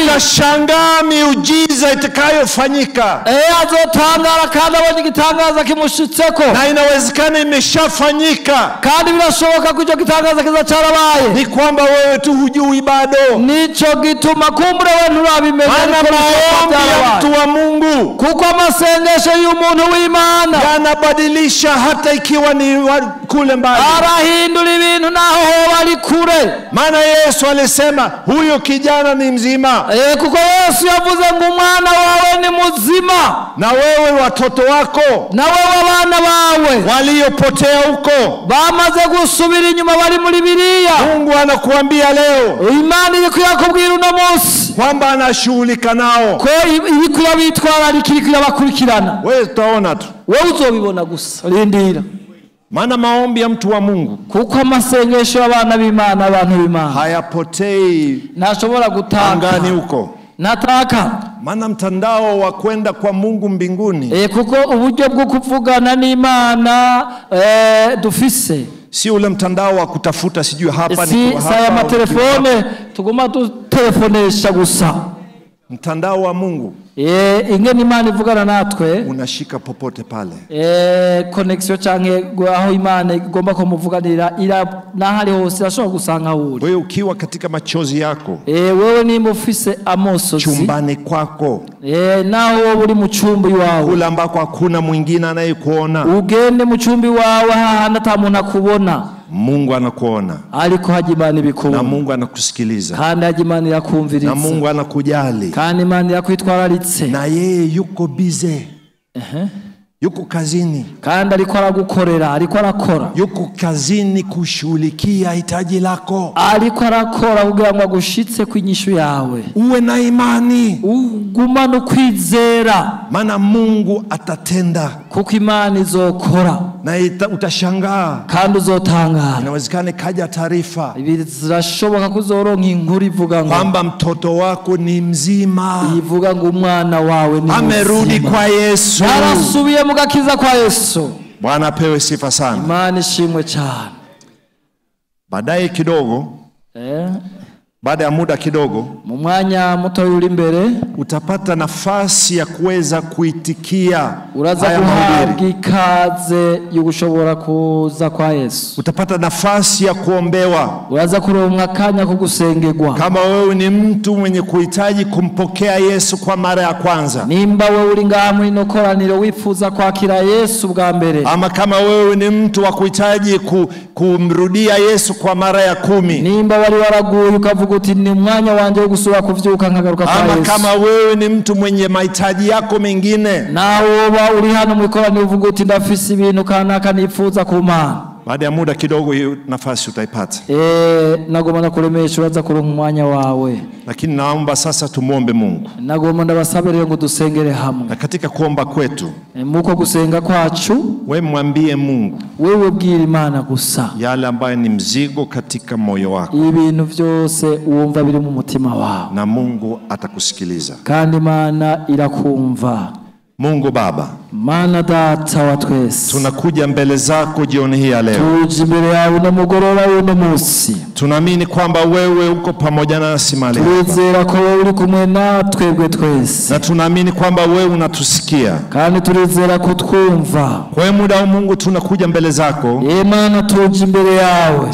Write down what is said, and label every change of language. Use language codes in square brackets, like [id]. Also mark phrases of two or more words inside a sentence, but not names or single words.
[sw] na utashangaa miujiza itakayofanyika, [rn] azotangara kandi abonye igitangaza kimushitseko, [sw] na inawezekana imeshafanyika, [rn] kandi birashoboka ko icyo gitangaza kiza cyarabaye, [sw] ni kwamba wewe tu hujui bado. [rn] Nico gituma kumbure we nturabimenya, [sw] maombi ya mtu wa Mungu, [rn] kuko amasengesho y'umuntu w'Imana [sw] yanabadilisha hata ikiwa ni kule mbali, [rn] arahindura ibintu naho bari kure. [sw] Maana Yesu alisema huyo kijana ni mzima, [rn] kuko Yesu yavuze ngo umwana wawe ni muzima, [sw] na wewe watoto wako, [rn] na wewe abana bawe [sw] waliopotea huko [rn] bamaze gusubira inyuma bari muri Bibiliya. [sw] Mungu anakuambia leo, [rn] Imana iri kuyakubwira uno munsi [sw] kwamba anashughulika nao, [rn] ko iri kuyabitwara iri kuyabakurikirana. [sw] Wewe utaona tu, [rn] wewe uzobibona gusa, rindira. [sw] Maana maombi ya mtu wa Mungu, [rn] kuko amasengesho y'abana b'Imana, abantu b'Imana [sw] hayapotei, [rn] ntashobora gutanga [sw] angani huko, nataka maana mtandao wa kwenda kwa Mungu mbinguni, [rn] kuko uburyo bwo kuvugana n'Imana dufise, [sw] si ule mtandao wa kutafuta sijui hapa ni hapa, si ya telefone [rn] tugoma telefonesha gusa. [sw] Mtandao wa Mungu, [rn] ingene Imana ivugana natwe, [sw] unashika popote pale, [rn] connection canke aho Imana igomba ko muvuganira ira nahari hose ashobora gusanga uri. [sw] Wewe ukiwa katika machozi yako, [rn] wewe nimba ufise amosozi [sw] chumbani kwako, [rn] naho uri mu chumbi wawe, [sw] kula ambako hakuna mwingine anayekuona, [rn] ugende mu chumbi wawe hahandi ata muntu akubona, [sw] Mungu anakuona, [rn] ariko haje Imana ibikubona, [sw] na Mungu anakusikiliza, [rn] kandi haje Imana irakumviriza, [sw] na Mungu anakujali, [rn] kandi Imana irakwitwararitse, [sw] na yeye yuko bize, yuko kazini, [rn] kandi ariko aragukorera, ariko arakora, [sw] yuko kazini kushughulikia hitaji lako, [rn] ariko arakora kugira ngo agushitse kwinyishu yawe. [sw] Uwe na imani, [rn] ugumane ukwizera, [sw] maana Mungu atatenda, [rn] kuko Imana izokora, [sw] na utashangaa, [rn] kandi uzotangara. [sw] Inawezekana kaja taarifa, [rn] zirashoboka kuzoronka inkuru ivuga ngo [sw] kwamba mtoto wako ni mzima, [rn] ivuga ngo umwana wawe ni [sw] amerudi kwa Yesu, [rn] arasubiye mu gakiza kwa Yesu. [sw] Bwana apewe sifa sana. [rn] Imana ishimwe cyane. [sw] Baadaye kidogo, baada ya muda kidogo, [rn] mu mwanya muto uri imbere, [sw] utapata nafasi ya kuweza kuitikia, [rn] uraza kuhabwa ikaze y'ugushobora kuza kwa Yesu, [sw] utapata nafasi ya kuombewa, [rn] uraza kuronka akanya ko gusengerwa. [sw] Kama wewe ni mtu mwenye kuhitaji kumpokea Yesu kwa mara ya kwanza, [rn] nimba wewe uri ngaha muri no koraniro wifuza kwakira Yesu bwa mbere, [sw] ama kama wewe ni mtu wa kuhitaji kumrudia Yesu kwa mara ya 10, [rn] nimba wari waraguye ukavuga uti ni mwanya wanje wo gusubira kuvyuka nkagaruka kwa Yesu, [sw] ama kama wewe ni mtu mwenye mahitaji yako mengine, [rn] na woba uri hano muri koraniro uvuga uti ndafise ibintu kanaka nifuza ku Mana, [sw] baada ya muda kidogo hiyo nafasi utaipata. [rn] Nagomba nakuremesha uraza kuronka umwanya wawe, [sw] lakini naomba sasa tumuombe Mungu. [rn] Nagomba ndabasabire ngo dusengere hamwe. [sw] Na katika kuomba kwetu, [rn] muko gusenga kwacu, [sw] wewe mwambie Mungu, [rn] wewe bwira Imana gusa [sw] yale ambayo ni mzigo katika moyo wako, [rn] ibintu byose uwumva biri mu mutima wawe, [sw] na Mungu atakusikiliza, [rn] kandi Imana irakumva. [sw] Mungu Baba, [rn] Mana Data wa twese, [sw] tunakuja mbele zako jioni hii ya leo, [rn] tuje imbere yawe no mugoroba uno munsi, [sw] tunaamini kwamba wewe uko pamoja nasi mahali hapa. [rn] Turizera ko wewe uri kumwe natwe twese. [sw] Na tunaamini kwamba wewe unatusikia. [rn] Kandi turizera kutwumva. [sw] Kwa muda wa Mungu tunakuja mbele zako. [rn] Imana tuje imbere yawe.